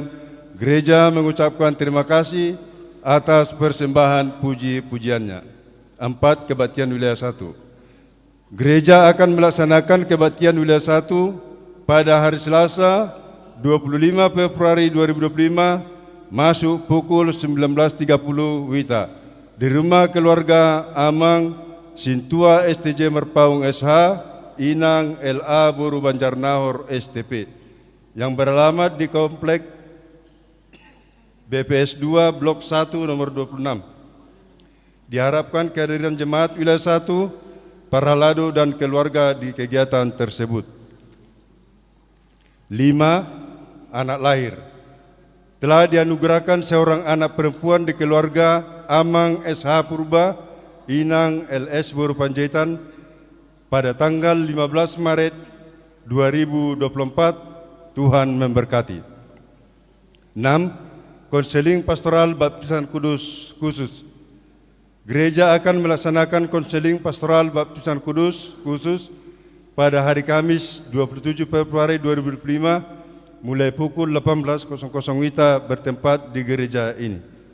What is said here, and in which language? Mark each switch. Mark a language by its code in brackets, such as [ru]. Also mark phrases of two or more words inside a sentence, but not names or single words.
[id] Gereja mengucapkan terima kasih atas persembahan puji-pujiannya. 4. Kebaktian Wilayah 1. Gereja akan melaksanakan kebaktian Wilayah 1 pada hari Selasa 25 Februari 2025 masuk pukul 19.30 WITA di rumah keluarga Amang Sintua STJ Merpaung SH, Inang LA Boru Banjarnahor STP, yang beralamat di Komplek BPS 2 Blok 1 nomor 26. Diharapkan kehadiran jemaat Wilayah 1, para lado dan keluarga di kegiatan tersebut. 5. Anak lahir. Telah dianugerahkan seorang anak perempuan di keluarga Amang SH Purba, Inang LS Boru Panjaitan pada tanggal 15 Maret 2024. Tuhan memberkati. 6. Konseling Pastoral Baptisan Kudus khusus. Gereja akan melaksanakan konseling pastoral baptisan kudus khusus pada hari Kamis 27 Februari 2025 mulai pukul 18.00 WITA bertempat di gereja ini.